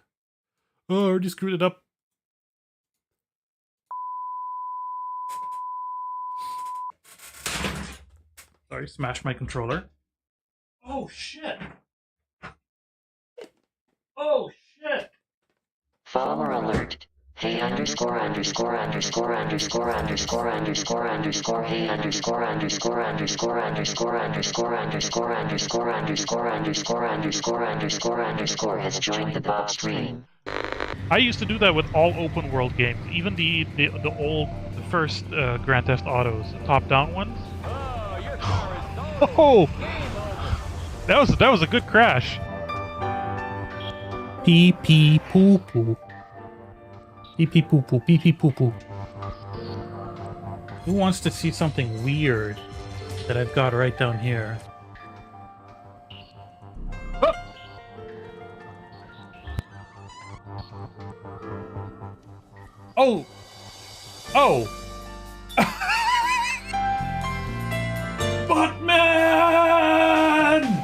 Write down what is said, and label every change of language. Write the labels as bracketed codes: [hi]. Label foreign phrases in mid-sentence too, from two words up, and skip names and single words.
[en] Oh, I already screwed it up. Sorry, smash my controller. Oh, shit. Oh, shit. Follower alert. Hey underscore underscore underscore underscore underscore underscore underscore hey underscore underscore underscore underscore underscore underscore underscore underscore underscore underscore underscore underscore has joined the BOBSTREAM. I used to do that with all open world games, even the first Grand Theft Autos, top down ones. Oh, that was a good crash. Pee pee poo poo. Pee pee poo poo. Pee pee poo poo. Who wants to see something weird that I've got right down here? Oh! Oh! Batman!